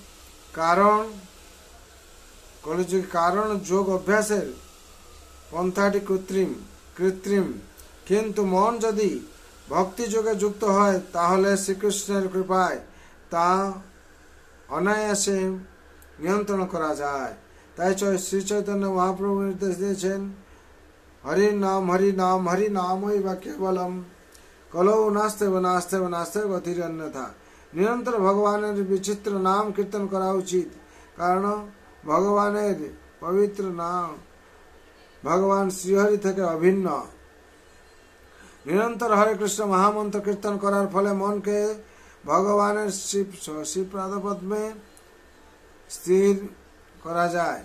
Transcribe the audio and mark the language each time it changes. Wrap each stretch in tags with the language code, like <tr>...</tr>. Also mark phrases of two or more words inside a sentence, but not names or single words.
<bn>কারণ যোগ অভ্যাসের পন্থাটি কৃত্রিম, কিন্তু মন যদি ভক্তি যোগে যুক্ত হয়, তাহলে শ্রীকৃষ্ণের কৃপায় তা অনায়াসে নিয়ন্ত্রণ করা যায়। তাই শ্রী চৈতন্য মহাপ্রভু নির্দেশ দিয়েছেন,</bn> <sa>হরি নাম হরি নাম হরি নামই বা কেবলম কলৌ নাস্তেব নাস্তেব নাস্তেব গতির অন্যথা।</sa> <bn>নিরন্তর ভগবানের বিচিত্র নাম কীর্তন করা উচিত, কারণ ভগবানের পবিত্র নাম ভগবান শ্রীহরি থেকে অভিন্ন। নিরন্তর হরে কৃষ্ণ মহামন্ত্র কীর্তন করার ফলে মনকে ভগবানের শ্রীপাদপদ্মে স্থির করা যায়।</bn>